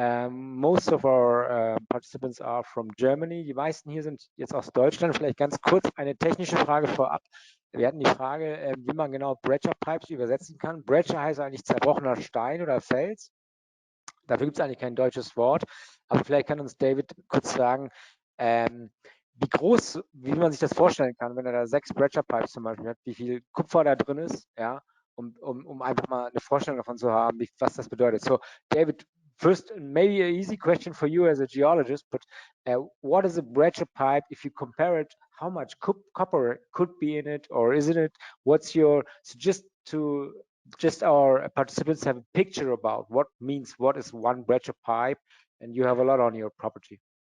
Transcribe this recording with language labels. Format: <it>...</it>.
<en>Most of our participants are from Germany.</en> <de>Die meisten hier sind jetzt aus Deutschland. Vielleicht ganz kurz eine technische Frage vorab. Wir hatten die Frage, wie man genau Breccia Pipes übersetzen kann. Breccia heißt eigentlich zerbrochener Stein oder Fels. Dafür gibt es eigentlich kein deutsches Wort. Aber vielleicht kann uns David kurz sagen, wie groß, wie man sich das vorstellen kann, wenn er da 6 Breccia Pipes zum Beispiel hat, wie viel Kupfer da drin ist, ja, um einfach mal eine Vorstellung davon zu haben, was das bedeutet.</de> <en>So, David, first, maybe an easy question for you as a geologist, but what is a breccia pipe? If you compare it, how much copper could be in it, or isn't it? What's your, so just our participants have a picture about what is one breccia pipe, and you have a lot on your property.</en>